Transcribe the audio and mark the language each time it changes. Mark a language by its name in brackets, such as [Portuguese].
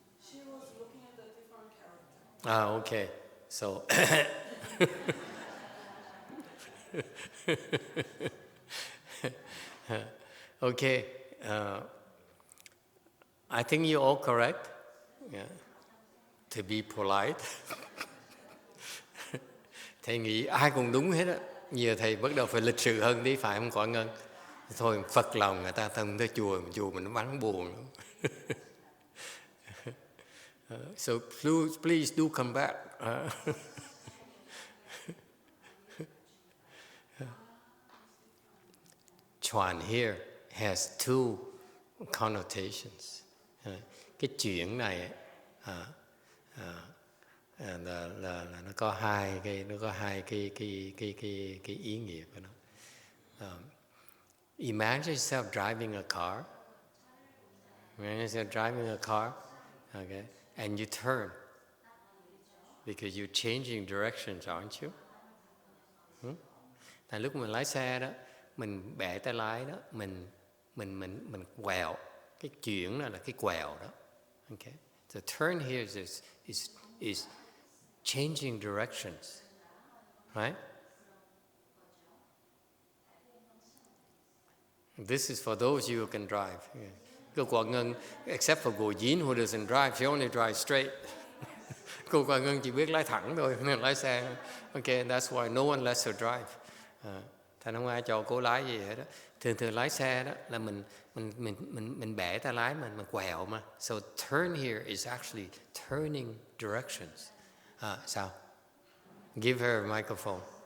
[English] She was looking at the different character. Okay. So, okay. I think you're all correct. Yeah. To be polite. [Vietnamese] Thầy nghĩ ai cũng đúng hết á. Giờ thầy bắt đầu phải lịch sự hơn đi, phải không Quả Ngân? Thôi phật lòng người ta thân tới chùa mình nó vắng buồn lắm. [English] So please do come back. Chuan here has two connotations. [Vietnamese] Cái chuyện này là nó có hai cái ý nghĩa của nó. [English] Imagine yourself driving a car. Imagine yourself driving a car, okay, and you turn because you're changing directions, aren't you? [Vietnamese] Tại lúc mình lái xe đó, mình bẻ tay lái đó, mình quẹo. Cái chuyển là cái quẹo đó. [English] Okay. The turn here is changing directions, right? This is for those you who can drive. Cô Quả Ngân, except for Go Yin who doesn't drive, she only drives straight. [Vietnamese] Cô Quả Ngân chỉ biết lái thẳng thôi, nên lái xe. [English] Okay, that's why no one lets her drive. [Vietnamese] Thành không ai cho cô lái gì hết đó. Thường lái xe đó là mình bẻ tay lái mình quẹo mà. [English] So turn here is actually turning directions. [Vietnamese] Sao? [English] Give her a microphone.